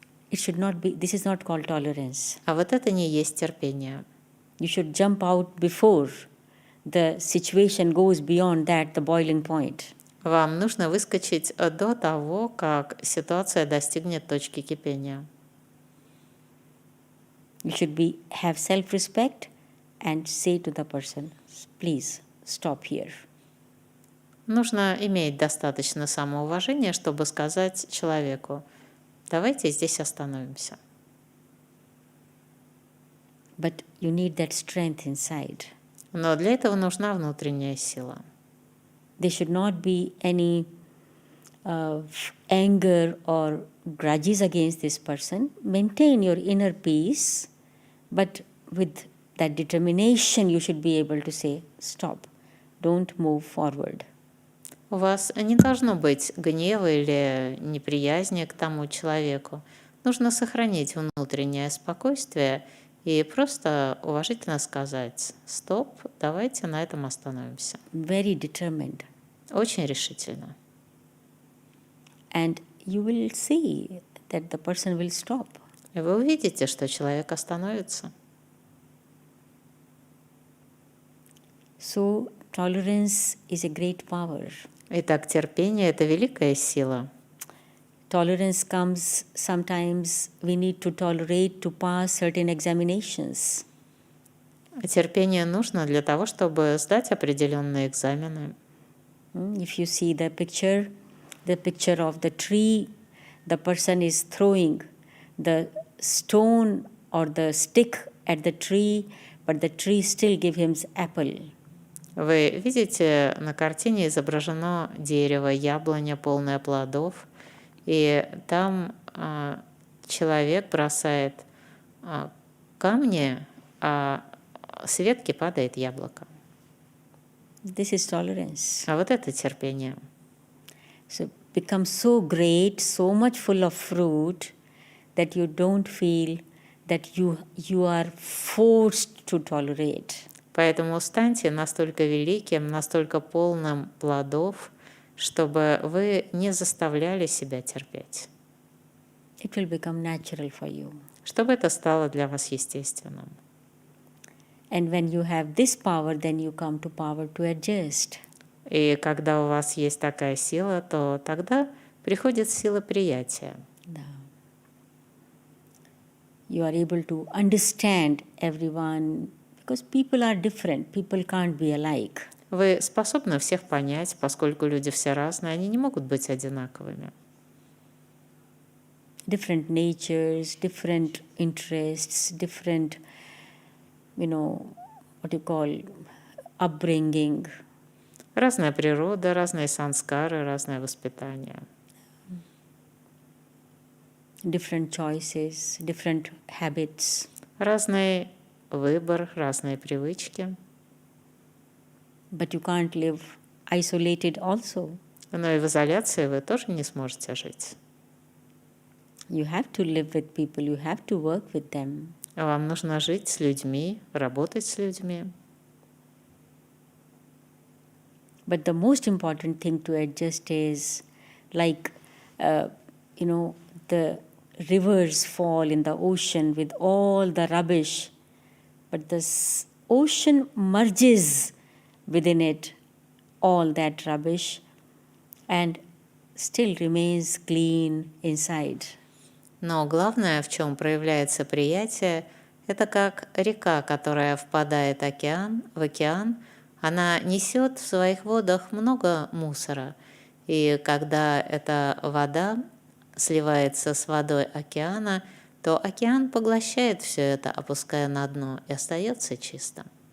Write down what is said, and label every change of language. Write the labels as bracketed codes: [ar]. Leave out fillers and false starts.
[en] It should not be, this is not called tolerance. [ru] А вот это не есть терпение. [en] You should jump out before the situation goes beyond that, the boiling point. [ru] Вам нужно выскочить до того, как ситуация достигнет точки кипения. [en] You should have self-respect and say to the person, please stop here. [ru] Нужно иметь достаточно самоуважения, чтобы сказать человеку: давайте здесь остановимся. [en] But you need that strength inside. [ru] Но для этого нужна внутренняя сила. [en] There should not be any anger or grudges against this person, maintain your inner peace, but with that determination you should be able to say, stop, don't move forward. [ru] У вас не должно быть гнева или неприязни к тому человеку. Нужно сохранить внутреннее спокойствие и просто уважительно сказать: стоп, давайте на этом остановимся. [en] Very determined. [ru] Очень решительно. [en] And you will see that the person will stop. [ru] И вы увидите, что человек остановится. [en] So tolerance is a great power. [ru] Итак, терпение — это великая сила. [en] Tolerance comes sometimes we need to tolerate to pass certain examinations. [ru] Терпение нужно для того, чтобы сдать определенные экзамены. [en] If you see the picture of the tree, the person is throwing the stone or the stick at the tree, but the tree still gives him apple. [ru] Вы видите, на картине изображено дерево, яблоня, полное плодов, и там человек бросает камни, а с ветки падает яблоко. [en] This is tolerance. [ru] А вот это терпение. [en] So become so great, so much full of fruit that you don't feel that you are forced to tolerate. [ru] Поэтому станьте настолько великим, настолько полным плодов, чтобы вы не заставляли себя терпеть. [en] It will become natural for you. [ru] Чтобы это стало для вас естественным. [en] And when you have this power, then you come to power to adjust. [ru] И когда у вас есть такая сила, то тогда приходит сила приятия. Да. [en] You are able to understand everyone because people are different. People can't be alike. [ru] Вы способны всех понять, поскольку люди все разные, они не могут быть одинаковыми. [en] Different natures, different interests, different, what you call, upbringing. [ru] Разная природа, разные санскары, разное воспитание. [en] Different choices, different habits. [ru] Разный выбор, разные привычки. [en] But you can't live isolated also. [ru] Но и в изоляции вы тоже не сможете жить. [en] You have to live with people, you have to work with them. [ru] Вам нужно жить с людьми, работать с людьми. [en] But the most important thing to adjust is like, the rivers fall in the ocean with all the rubbish, but the ocean merges within it all that rubbish and still remains clean inside. [ru] Но главное, в чем проявляется приятие, это как река, которая впадает в океан, она несет в своих водах много мусора. И когда эта вода сливается с водой океана, то океан поглощает все это, опуская на дно, и остается чистым.